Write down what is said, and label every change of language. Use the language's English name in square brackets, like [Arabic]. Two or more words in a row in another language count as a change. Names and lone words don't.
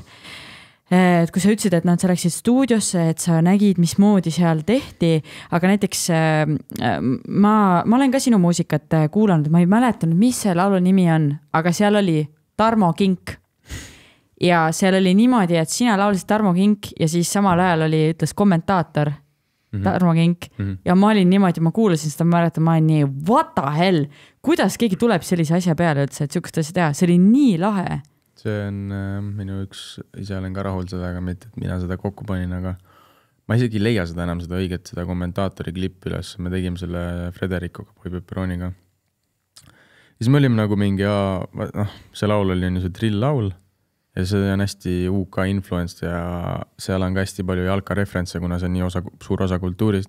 [Estonian] et kui sa ütlesid, et sa läksid stuudiosse, et sa nägid, mismoodi seal tehti, aga näiteks ma olen ka sinu muusikat kuulanud, ma ei mäletanud, mis see laulu nimi on, aga seal oli Tarmo Kink ja seal oli niimoodi, et sina laulsid Tarmo Kink ja siis samal ajal ütles kommentaator Tarmo Kink ja ma olin niimoodi, ma kuulasin seda, ma mäletan, ma olin nii, [English] what the hell, [Estonian] kuidas keegi tuleb sellise asja peale üldse, et sihukest asja teha, see oli nii lahe. See on minu ise olen ka rahul sedega, mitte et mina seda kokku panin, aga ma isegi ei leia seda enam seda õiget, seda kommentaatori klippi üles, me tegime selle Frederikuga, Boy Pepperoniga. Siis me olime nagu mingi, see laul oli see drill laul, ja see on hästi [English] UK influence [Estonian] ja seal on ka hästi palju jalkareferentse, kuna see on nii suur osa kultuurist.